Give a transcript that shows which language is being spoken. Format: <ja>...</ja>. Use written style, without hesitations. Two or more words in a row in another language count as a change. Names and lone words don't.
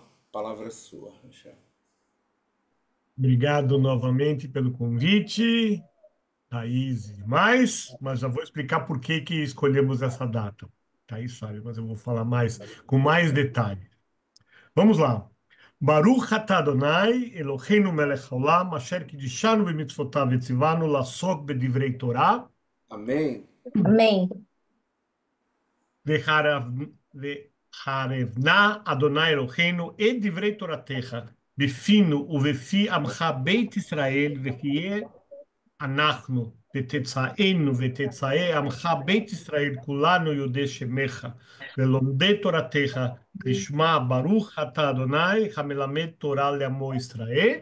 <pt>A palavra é sua, Michel. Obrigado novamente pelo convite, Thaís e mais, mas já vou explicar por que que escolhemos essa data. Thaís sabe, mas eu vou falar mais, com mais detalhe. Vamos lá.</pt> <he>ברוך אתה אדוני, אלוהינו מלך העולם, אשר קידשנו במצוותיו וציוונו לעסוק בדברי תורה,</he> <pt>Amém? Amém.</pt> <he>והערב נא אדוני אלוהינו את דברי תורתך, בפינו ובפי עמך בית ישראל, ונהיה אנחנו ותצאנו ותצאי עמך בית ישראל כולנו יודעי שמך ולומדי תורתך לשמה ברוך אתה אדוני המלמד תורה לעמו ישראל.</he>